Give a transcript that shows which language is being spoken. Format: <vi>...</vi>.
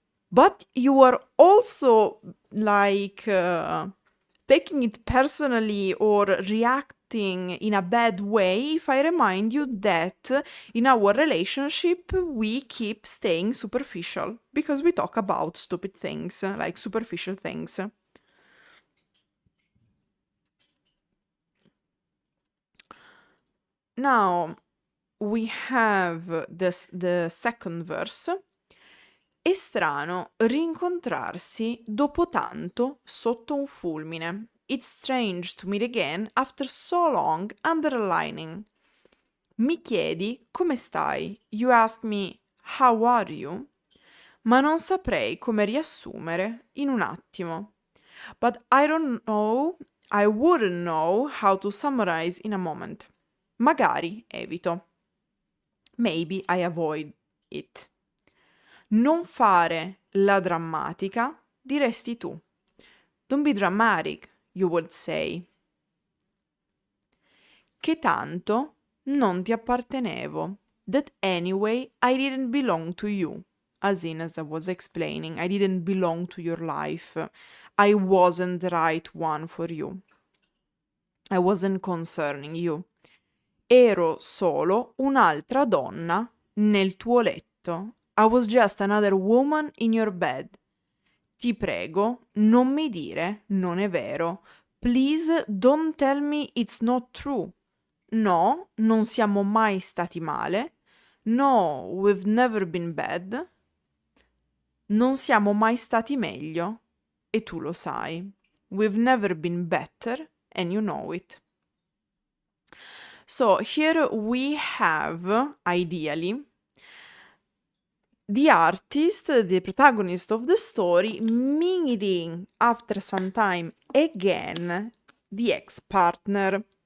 <en>but you are also like taking it personally or reacting in a bad way if I remind you that in our relationship we keep staying superficial because we talk about stupid things, like superficial things. Now we have the second verse.</en> <it>È strano rincontrarsi dopo tanto sotto un fulmine.</it> <en>It's strange to meet again after so long under a lightning.</en> <it>Mi chiedi come stai?</it> <en>You ask me how are you?</en> <it>Ma non saprei come riassumere in un attimo.</it> <en>But I don't know, I wouldn't know how to summarize in a moment.</en> <it>Magari evito.</it> <en>Maybe I avoid it.</en> <it>Non fare la drammatica, diresti tu.</it> <en>Don't be dramatic, you would say.</en> <it>Che tanto non ti appartenevo.</it> <en>That anyway I didn't belong to you. As in, as I was explaining, I didn't belong to your life. I wasn't the right one for you. I wasn't concerning you.</en> <it>Ero solo un'altra donna nel tuo letto.</it> <en>I was just another woman in your bed.</en> <it>Ti prego, non mi dire non è vero.</it> <en>Please don't tell me it's not true.</en> <it>No, non siamo mai stati male.</it> <en>No, we've never been bad.</en> <it>Non siamo mai stati meglio. E tu lo sai.</it> <en>We've never been better, and you know it. So here we have, ideally, the artist, the protagonist of the story, meeting after some time again the ex-partner.</en>